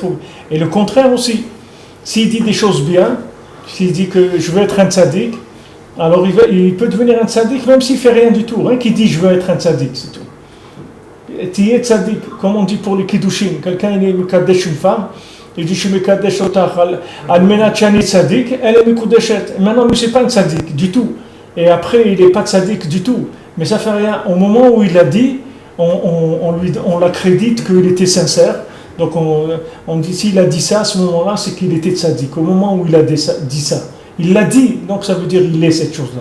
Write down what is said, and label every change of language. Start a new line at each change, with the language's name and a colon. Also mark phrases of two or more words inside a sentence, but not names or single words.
French: Et le contraire aussi. S'il dit des choses bien, s'il dit que je veux être un tzaddik, alors il peut devenir un tzaddik même s'il ne fait rien du tout. Rien qui dit je veux être un tzaddik, c'est tout. Tu es tzaddik, comme on dit pour les kiddushin. Quelqu'un il est mekadesh une femme, il dit je suis
Hebrew: מקדש אותך על מנת שאני צדיק,
French: elle est mekudeshet. Maintenant, lui, c'est pas un tzaddik du tout. Et après, il n'est pas tzaddik du tout. Mais ça fait rien. Au moment où il l'a dit, on l'accrédite qu'il était sincère. Donc on dit s'il a dit ça à ce moment-là, c'est qu'il était tzaddik. Au moment où il a dit ça, il l'a dit, donc ça veut dire il est cette chose-là.